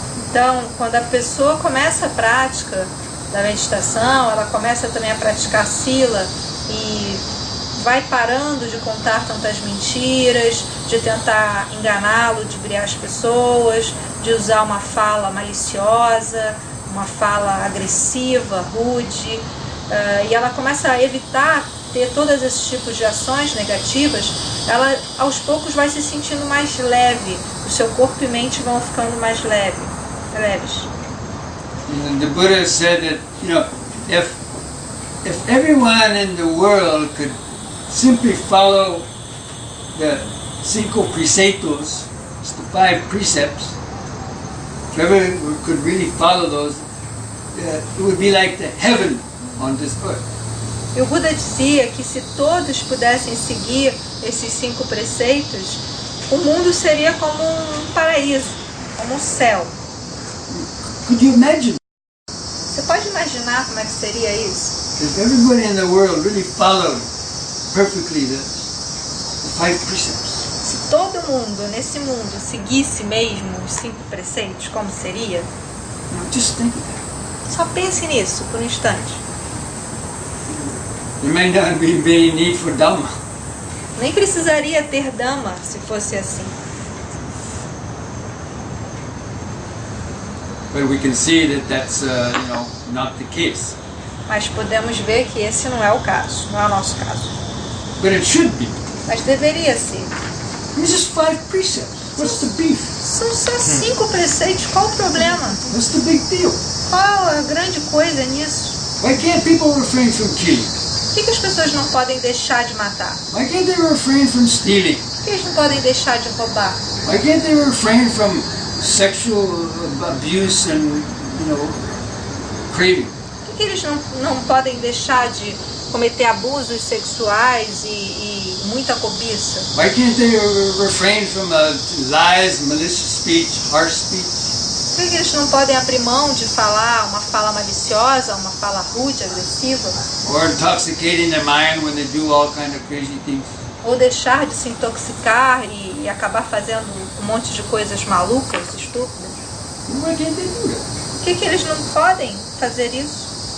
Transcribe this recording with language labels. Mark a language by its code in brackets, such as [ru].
[pt] Então, quando a pessoa começa a prática da meditação, ela começa também a praticar sila e vai parando de contar tantas mentiras, de tentar enganá-lo, de ludibriar as pessoas, de usar uma fala maliciosa, uma fala agressiva, rude, e ela começa a evitar ter todos esses tipos de ações negativas. Ela aos poucos vai se sentindo mais leve, o seu corpo e mente vão ficando mais leves. [en] And the Buddha said that if everyone in the world could simply follow the 5 preceitos, the 5 precepts, if everyone could really follow those, it would be like the heaven on this earth. [pt] E o Buda dizia que se todos pudessem seguir esses 5 preceitos, o mundo seria como um paraíso, como um céu. [en] Could you imagine? [pt] Você pode imaginar como é que seria isso? [en] If everybody in the world really followed perfectly the 5 precepts. [pt] Se todo mundo nesse mundo seguisse mesmo os 5 preceitos, como seria? [en] Just think of that. [pt] Só pense nisso por um instante. [en] There may not be any need for Dhamma. [pt] Nem precisaria ter Dhamma se fosse assim. [en] But we can see that that's not the case. [pt] Mas podemos ver que esse não é o caso, não é o nosso caso. [en] But it should be. [pt] Mas deveria ser. [en] These just 5 precepts. What's the beef? [pt] São só 5 preceitos, qual o problema? [en] What's the big deal? [pt] Qual a grande coisa nisso? [en] Why can't people refrain from killing? [pt] Por que as pessoas não podem deixar de matar? [en] Why can't they refrain from stealing? [pt] Por que eles não podem deixar de roubar? [en] Why can't they refrain from sexual abuse and craving? [pt] Por que eles não podem deixar de cometer abusos sexuais e muita cobiça? [en] Why can't they refrain from lies, malicious speech, harsh speech? [pt] Por que eles não podem abrir mão de falar uma fala maliciosa, uma fala rude, agressiva? [en] Or intoxicating their mind when they do all kind of crazy things? [pt] Ou deixar de se intoxicar e acabar fazendo um monte de coisas malucas, estúpidas? [en] Why can't they do that? [pt] Por que eles não podem fazer isso?